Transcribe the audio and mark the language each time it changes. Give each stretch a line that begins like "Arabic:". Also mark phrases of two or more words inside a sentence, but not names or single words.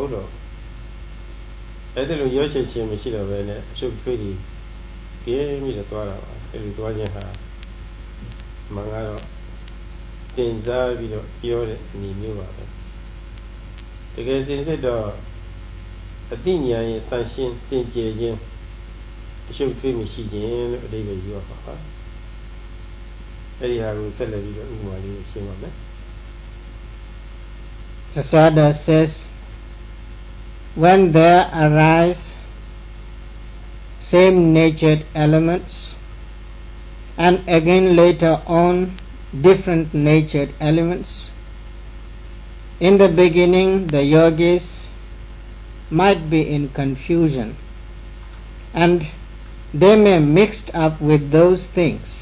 Burmese: ဟုတ်တော့အဲ့ဒီလိုရွှေ့ချခြင်းမရှိတော့ဘဲနဲ့အရှုပ်ထွေးကြီးပြင်းပြီးတော့သွားတာပါအဲ့ဒီသွားခြင်းဟာမင်္ဂတော့တင်စားပြီးတော့ပြောတဲ့အနေမျိုးပါပဲတကယ်စင်စစ်တော့အတိညာရဲ့တန်ရှင်းစင်ကြယ်ခြင်းအရှုပ်ထွေးမရှိခြင်းလို့အဓိပ္ပာယ်ယူရပါပါအဲ့ဒီဟာကိုဆက်လက်ပြီးတော့ဥပမာလေးရှင်းပါမယ်
English: The Sada says, when there arise same-natured elements, and again later on different natured elements, in the beginning the yogis might be in confusion and they may mixed up with those things,